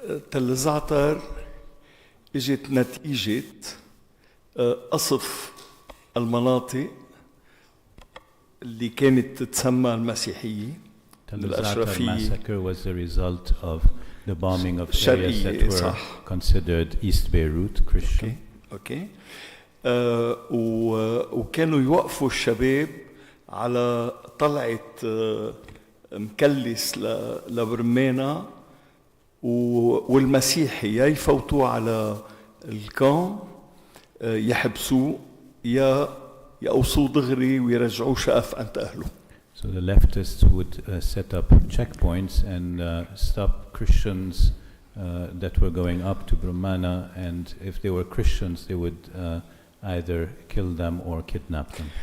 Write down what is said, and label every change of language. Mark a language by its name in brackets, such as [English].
[Arabic] تل الزعتر اجت نتيجة قصف المناطق اللي كانت تتسمى المسيحية. [English] Tell el-Za'atar massacre was the result of the bombing of areas that were considered East Beirut, Christian. Okay. [Arabic] وكانوا يوقفوا الشباب على طلعة مكلس لبرمانة والمسيحي يا يفوتوا على الكام يحبسوه يا يقوصوه دغري ويرجعوه شقف عند أهله. [English] So the leftists would set up checkpoints and stop Christians that were going up to Brahmana, and if they were Christians, they would either kill them or kidnap them.